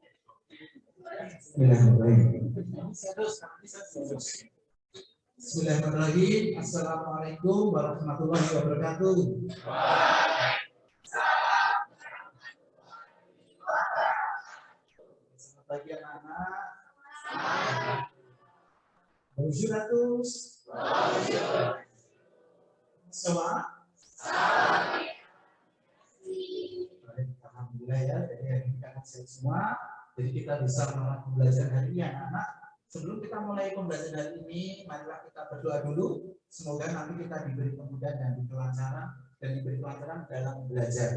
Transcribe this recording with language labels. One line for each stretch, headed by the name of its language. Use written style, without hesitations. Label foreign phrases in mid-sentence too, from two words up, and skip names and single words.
Arabic: بسم الله الرحمن الرحيم. السلام عليكم ورحمة الله وبركاته.
Indonesian: Selamat pagi anak-anak.
French: Bonjour à tous. Bonjour.
Indonesian: Semua. Alhamdulillah ya, jadi hari ini kan sehat semua. Jadi kita bisa melakukan pembelajaran hari ini anak-anak. Sebelum kita mulai pembelajaran hari ini, marilah kita berdoa dulu. Semoga nanti kita diberi kemudahan dan diberi kelancaran dalam belajar.